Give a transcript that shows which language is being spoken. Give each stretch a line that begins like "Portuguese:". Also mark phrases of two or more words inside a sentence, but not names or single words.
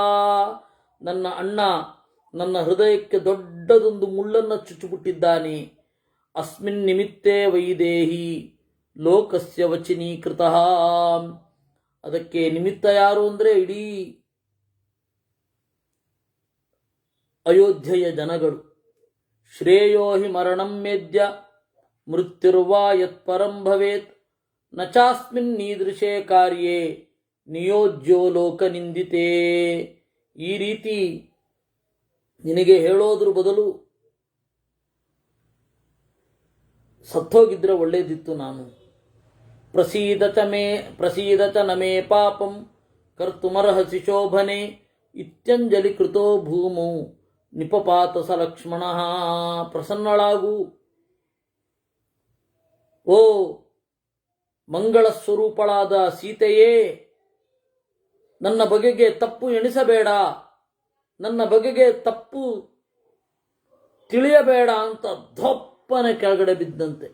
Kannada: ನನ್ನ ಅಣ್ಣ ನನ್ನ ಹೃದಯಕ್ಕೆ ದೊಡ್ಡದೊಂದು ಮುಳ್ಳನ್ನು ಚುಚ್ಚಿಬಿಟ್ಟಿದ್ದಾನೆ.
Sanskrit: ಅಸ್ಮಿನ್ ನಿಮಿತ್ತೇ ವೈದೇಹಿ ಲೋಕಸ್ಯ ವಚಿನೀಕೃತಃ.
Kannada: ಅದಕ್ಕೆ ನಿಮಿತ್ತ ಯಾರು ಅಂದರೆ ಇಡೀ ಅಯೋಧ್ಯೆಯ ಜನಗಳು.
Sanskrit: ಶ್ರೇಯೋ ಹಿ ಮರಣಂ ಮೇದ್ಯ ಮೃತ್ಯುರ್ವಾ ಯತ್ಪರಂ ಭವೇತ್ ನ ಚಾಸ್ಮಿನ್ ನೀದೃಶೇ ಕಾರ್ಯೇ ನಿಯೋಜ್ಯೋ ಲೋಕನಿಂದಿತೇ.
Kannada: ಈ ರೀತಿ ನಿನಗೆ ಹೇಳೋದ್ರ ಬದಲು ಸತ್ತೋಗಿದ್ರೆ ಒಳ್ಳೇದಿತ್ತು.
Sanskrit: ನಾನು ಪ್ರಸೀದ ಚ ನಮೇ ಪಾಪಂ ಕರ್ತುಮರ್ಹಸಿ ಶೋಭನೆ ಇತ್ಯಂಜಲಿ ಕೃತೋ ಭೂಮೌ ನಿಪಪಾತ ಸ ಲಕ್ಷ್ಮಣಃ.
Kannada: ಪ್ರಸನ್ನಳಾಗು, ಓ ಮಂಗಳ ಸ್ವರೂಪಳಾದ ಸೀತೆಯೇ, ನನ್ನ ಬಗೆಗೆ ತಪ್ಪು ಎಣಿಸಬೇಡ, ನನ್ನ ಬಗೆಗೆ ತಪ್ಪು ತಿಳಿಯಬೇಡ ಅಂತ ಧೊಪ್ಪನೆ ಕೆಳಗಡೆ ಬಿದ್ದಂತೆ.